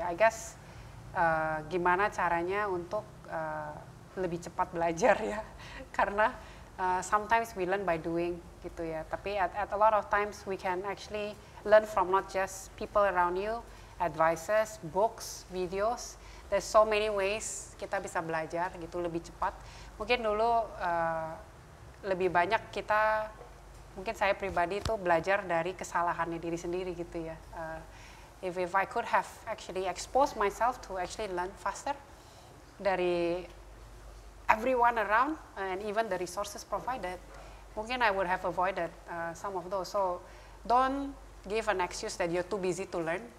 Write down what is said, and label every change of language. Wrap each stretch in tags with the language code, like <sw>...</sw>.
<en>I guess</en> <id>gimana caranya untuk lebih cepat belajar ya, karena</id> <en>sometimes we learn by doing</en> <id>gitu ya. Tapi</id> <en>at a lot of times we can actually learn from not just people around you, advices, books, videos. There's so many ways</en> <id>kita bisa belajar gitu lebih cepat. Mungkin dulu lebih banyak mungkin saya pribadi itu belajar dari kesalahannya diri sendiri gitu ya.</id> <en>If I could have actually exposed myself to actually learn faster</en> <id>dari</id> <en>everyone around and even the resources provided,</en> <id>mungkin</id> <en>I would have avoided some of those. So don't give an excuse that you're too busy to learn.</en>